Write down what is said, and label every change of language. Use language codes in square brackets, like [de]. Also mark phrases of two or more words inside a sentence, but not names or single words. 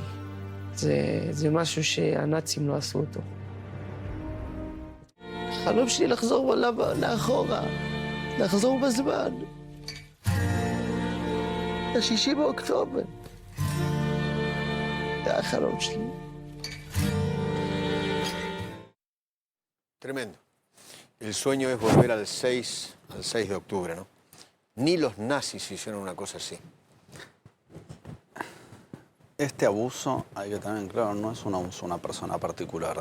[he] זה משהו שהנאצים לא עשו אותו. החלום שלי לחזור לאחורה, לחזור בזמן. ל-6 באוקטובר. זה החלום שלי. [es] Tremendo. El sueño es volver al 6 de octubre, ¿no? Ni los nazis hicieron una cosa así. Este abuso, hay que tener claro, no es un abuso a una persona particular.